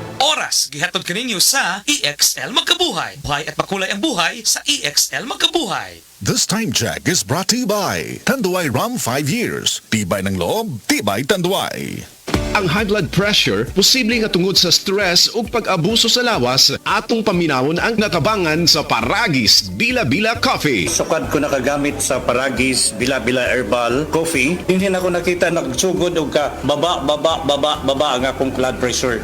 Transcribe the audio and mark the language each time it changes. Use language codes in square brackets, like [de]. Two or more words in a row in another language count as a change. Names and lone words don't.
[ceb] oras gihatod kaninyo sa EXL Magkabuhay. [tl] Buhay at makulay ang buhay sa EXL Magkabuhay. [en] This time check is brought to you by Tanduay Rum 5 years. [tl] Tibay ng loob, tibay Tanduay. [en] Ang high blood pressure, [ceb] posible nga tungod sa stress o pag-abuso sa lawas, atong paminawon ang natabangan sa Paragis Bila-Bila Coffee. Sukad ko nakagamit sa Paragis Bila-Bila Herbal Coffee. [tl] Hindi na ako nakita [ceb] nagsugod og ka baba ang akong [en] blood pressure.